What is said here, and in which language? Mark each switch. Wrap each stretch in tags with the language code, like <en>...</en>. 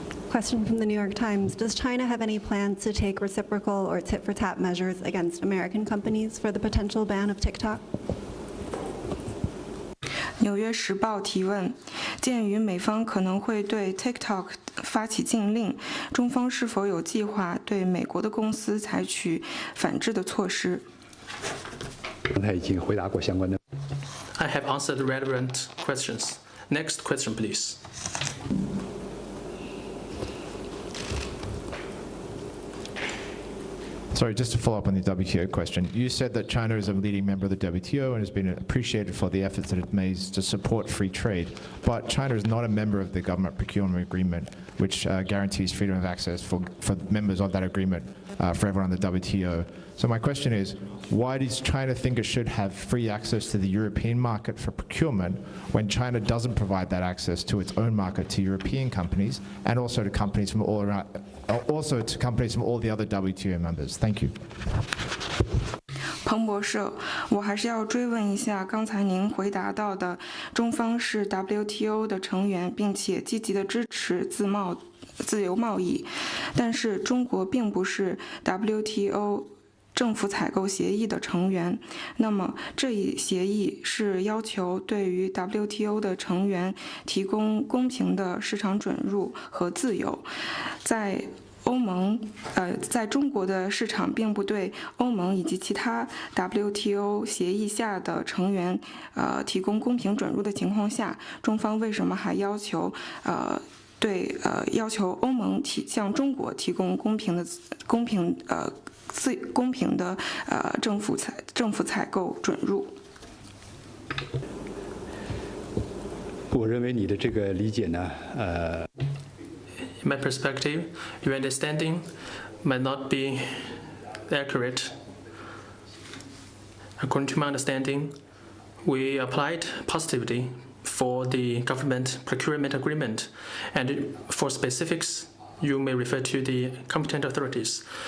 <en>Question from the New York Times. Does China have any plans to take reciprocal or tit-for-tat measures against American companies for the potential ban of TikTok?</en> <zh>纽约时报提问：鉴于美方可能会对 TikTok 发起禁令，中方是否有计划对美国的公司采取反制的措施？刚才已经回答过相关的。</zh> <en>I have answered the relevant questions. Next question, please. Sorry, just to follow up on the WTO question. You said that China is a leading member of the WTO and has been appreciated for the efforts that it makes to support free trade. But China is not a member of the government procurement agreement, which guarantees freedom of access for members of that agreement for everyone on the WTO. So my question is, why does China think it should have free access to the European market for procurement when China doesn't provide that access to its own market to European companies and also to companies from all around, also to companies from all the other WTO members? Thank you.</en> <zh>彭博社，我还是要追问一下刚才您回答到的，中方是 WTO 的成员，并且积极的支持自由贸易，但是中国并不是 WTO 政府采购协议的成员。那么这一协议是要求对于 WTO 的成员提供公平的市场准入和自由，在中国的市场并不对欧盟以及其他 WTO 协议下的成员提供公平准入的情况下，中方为什么还要求欧盟向中国提供公平的政府采购准入？我认为你的这个理解呢，</zh> <en>In my perspective, your understanding might not be accurate. According to my understanding, we applied positively for the government procurement agreement, and for specifics, you may refer to the competent authorities.</en>